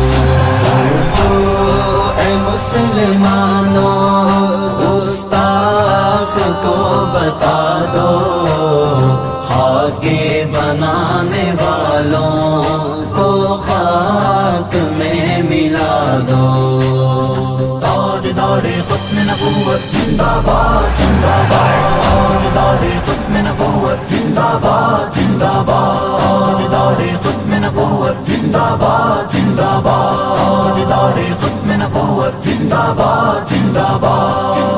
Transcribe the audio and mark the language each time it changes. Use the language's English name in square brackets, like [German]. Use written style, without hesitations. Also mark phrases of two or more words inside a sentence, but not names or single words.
[Urdu] اے مسلمانوں گستاخ کو بتا دو، خاک بنانے والوں کو خاک میں ملا دو۔ تاجدار ختم نبوت زندہ باد زندہ باد، تاجدار ختم نبوت زندہ باد زندہ باد، تاجدار ختم نبوت زندہ باد زندہ باد، تاجدار ختم نبوت زندہ باد زندہ باد۔